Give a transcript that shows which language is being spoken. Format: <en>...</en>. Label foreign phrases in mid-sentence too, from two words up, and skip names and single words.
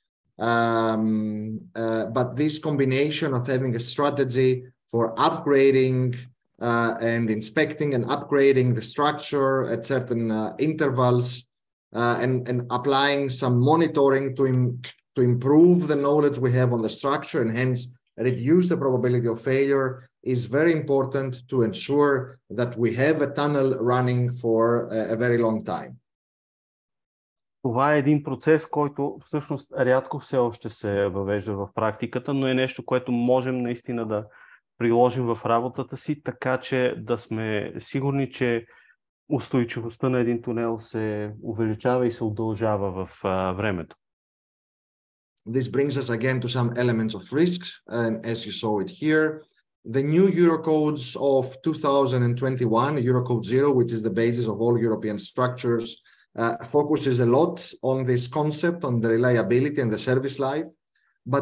<en>But this combination of having a strategy for upgrading and inspecting and upgrading the structure at certain intervals and applying some monitoring to improve the knowledge we have on the structure and hence reduce the probability of failure is very important to ensure that we have a tunnel running for a very long time.</en> <bg>Това е един процес, който всъщност рядко все още се въвежда в практиката, но е нещо, което можем наистина да приложим в работата си, така че да сме сигурни, че устойчивостта на един тунел се увеличава и се удължава в времето.</bg> <en>This brings us again to some elements of risks, and as you saw it here, the new Eurocodes of 2021, Eurocode 0, which is the basis of all European structures, focuses a lot on this concept, on the reliability and the service life, but</en>